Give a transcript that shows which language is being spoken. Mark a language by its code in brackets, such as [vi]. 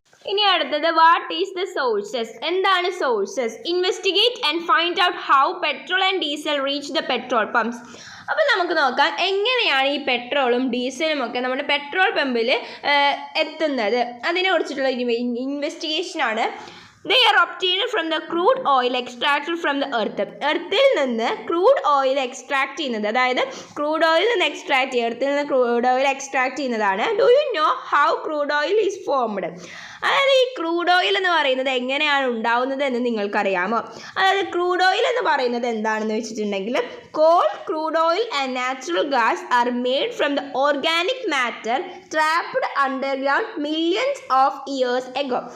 [ml] ഇനി അടുത്തത് [en] what is the sources, [ml] എന്താണ് sources? [en] Investigate and find out how petrol and diesel reach the petrol pumps. [ml] അപ്പോൾ നമുക്ക് നോക്കാം എങ്ങനെയാണ് ഈ പെട്രോളും ഡീസലും ഒക്കെ നമ്മുടെ പെട്രോൾ പമ്പിൽ എത്തുന്നത്. അതിനെക്കുറിച്ചിട്ടുള്ള ഇൻവെസ്റ്റിഗേഷനാണ്. [en] They are obtained from the crude oil extracted from the earth. [ml] എർത്തിൽ നിന്ന് ക്രൂഡ് ഓയിൽ എക്സ്ട്രാക്ട് ചെയ്യുന്നത്, അതായത് ക്രൂഡ് ഓയിൽ നിന്ന് എക്സ്ട്രാക്ട് ചെയ്യുക, എർത്തിൽ നിന്ന് ക്രൂഡ് ഓയിൽ എക്സ്ട്രാക്ട് ചെയ്യുന്നതാണ്. [en] Do you know how crude oil is formed? [ml] അതായത് ഈ ക്രൂഡ് ഓയിൽ എന്ന് പറയുന്നത് എങ്ങനെയാണ് ഉണ്ടാവുന്നത് എന്ന് നിങ്ങൾക്കറിയാമോ? അതായത് ക്രൂഡ് ഓയിൽ എന്ന് പറയുന്നത് എന്താണെന്ന് വെച്ചിട്ടുണ്ടെങ്കിൽ [en] Coal, crude oil and natural gas are made from the organic matter trapped underground millions of years ago.